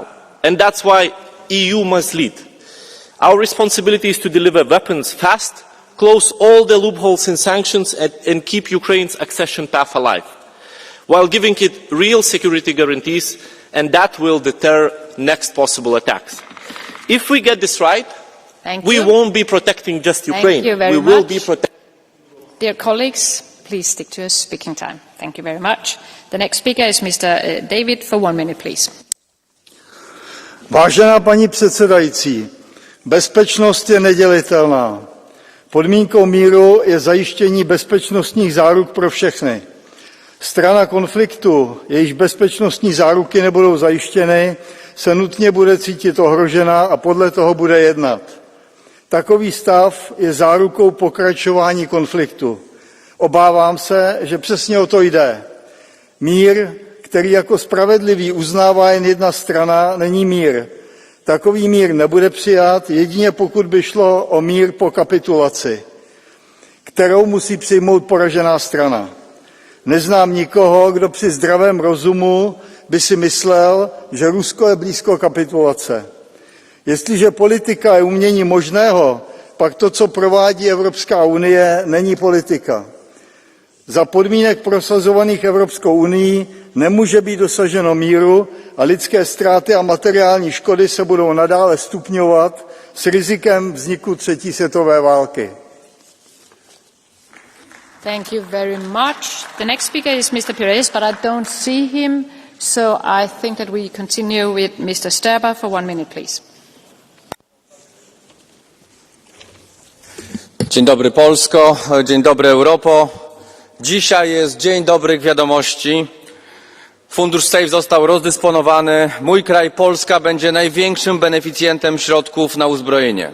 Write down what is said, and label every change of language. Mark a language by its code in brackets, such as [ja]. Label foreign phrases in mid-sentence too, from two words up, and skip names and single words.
[en] And that's why EU must lead. Our responsibility is to deliver weapons fast, close all the loopholes in sanctions, and keep Ukraine's accession path alive, while giving it real security guarantees, and that will deter next possible attacks. If we get this right, we won't be protecting just Ukraine. We will be protecting. Dear colleagues, please stick to your speaking time. Thank you very much. The next speaker is Mr. David for 1 minute, please. [cs] Vážená paní předsedající, bezpečnost je nedělitelná. Podmínkou míru je zajištění bezpečnostních záruk pro všechny. Strana konfliktu, jejíž bezpečnostní záruky nebudou zajištěny, se nutně bude cítit ohrožena a podle toho bude jednat. Takový stav je zárukou pokračování konfliktu. Obávám se, že přesně o to jde. Mír, který jako spravedlivý uznává jen jedna strana, není mír. Takový mír nebude přijat, jedině pokud by šlo o mír po kapitulaci, kterou musí přijmout poražená strana. Neznám nikoho, kdo při zdravém rozumu by si myslel, že Rusko je blízko kapitulace. Jestliže politika je umění možného, pak to, co provádí Evropská unie, není politika. Za podmínek prosazovaných Evropskou unií nemůže být dosaženo míru a lidské ztráty a materiální škody se budou nadále stupňovat s rizikem vzniku třetí světové války. [en] Thank you very much. The next speaker is Mr. Pires, but I don't see him, so I think that we continue with Mr. Sterber for 1 minute, please. [pl] Dzień dobry Polsko, dzień dobry Europo. Dzisiaj jest dzień dobrych wiadomości. Fundusz SAFE został rozdysponowany. Mój kraj, Polska, będzie największym beneficjentem środków na uzbrojenie.